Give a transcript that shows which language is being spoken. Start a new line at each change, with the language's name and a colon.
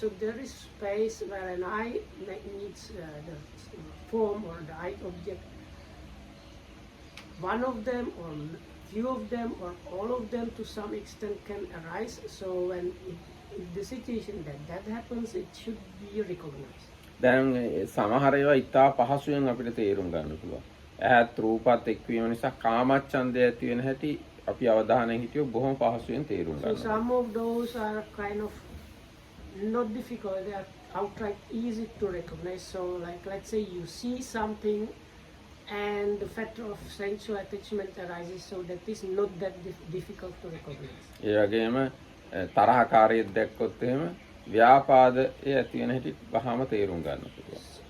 English: So there is space where an eye needs the form or the eye object. One of them or few of them or all of them to some extent can arise. So when in the situation that happens, it should be recognized.
Sinhala: දැන් සමහර ඒවා ඉතා පහසුවෙන් අපිට තේරුම් ගන්න පුළුවන්. ඇහත් රූපත් එක්වීම නිසා කාමච්ඡන්දය ඇති වෙන හැටි අපි අවධානයෙන් හිටියොත් බොහොම පහසුවෙන් තේරුම්
English: So
Sinhala: ගන්නවා.
English: some of those are kind of not difficult, they are outright easy to recognize. So like let's say you see something and the factor of sensual attachment arises, so that is not that difficult to recognize.
Sinhala: ඒ වගේම තරහකාරයෙක් දැක්කොත් එහෙම ව්‍යාපාදයේ ඇති වෙන හැටි වහාම තේරුම් ගන්න පුළුවන්.